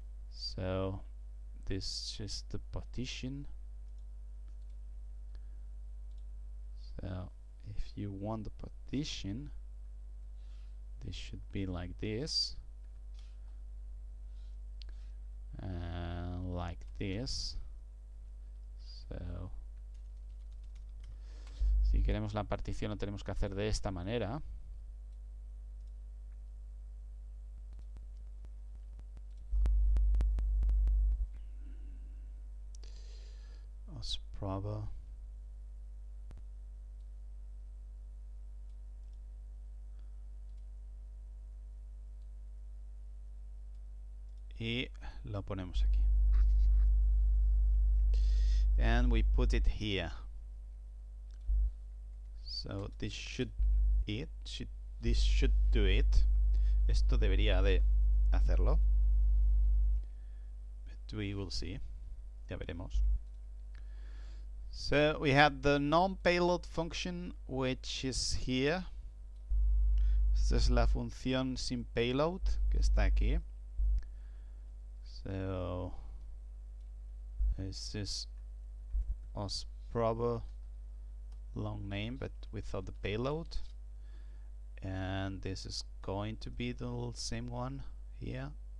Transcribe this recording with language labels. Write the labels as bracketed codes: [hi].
[en] So this is the partition. So if you want the partition, this should be like this, and like this. [es] So si queremos la partición lo tenemos que hacer de esta manera. [en] Osprober [es] y lo ponemos aquí, [en] and we put it here. So this should do it. [es] Esto debería de hacerlo, [en] but we will see. [es] Ya veremos. [en] So we have the non-payload function, which is here. [es] Esta es la función sin payload que está aquí. [en] So this is osprober long name, but without the payload, and this is going to be the same one here.